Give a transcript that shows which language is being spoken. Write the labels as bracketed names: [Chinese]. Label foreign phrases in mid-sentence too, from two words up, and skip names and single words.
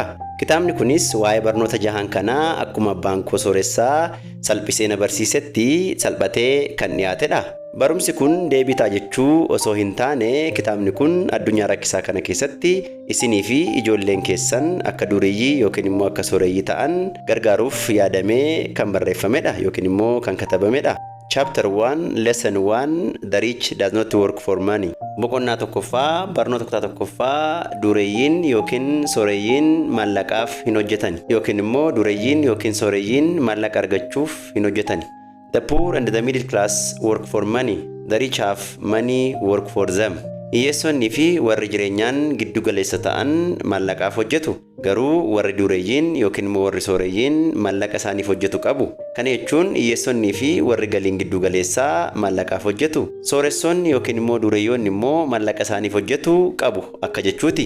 [Oromo] Kitaabni kunis waa'ee barnoota 6 kana akkuma abbaan koo sooressaa salphisee na barsiisetti salphatee kan dhiyaatedha. Barumsi kun deebii ta'a jechuu osoo hin taane kitaabni kun addunyaa rakkisaa kana keessatti isinii fi ijoolleen keessan akka dureeyyii yookiin immoo akka sooreyyii ta'an gargaaruuf yaadamee kan barreeffamedha yookiin immoo kan katabamedha. [English] Chapter 1 Lesson 1 The rich does not work for money. [Oromo] Boqonnaa tokkoffaa barnoota kutaa tokkoffaa dureeyyiin yookiin sooreyyiin maallaqaaf hin hojjetan yookiin immoo dureeyyiin yookiin sooreyyiin maallaqa argachuuf hin hojjetan. [English] The poor and the middle class work for money. The rich have money work for them. [Oromo] Hiyyeessonnii fi warri jireenyaan giddu galeessa ta'an maallaqaaf hojjetu. Garuu warri dureeyyiin yookiin immoo warri sooreyyiin maallaqa isaaniif hojjetu qabu. Kana jechuun hiyyeessonnii fi warri galiin giddu galeessaa maallaqaaf hojjetu. Sooressonni yookiin immoo dureeyyoonni immoo maallaqa isaaniif hojjetu qabu akka jechuuti.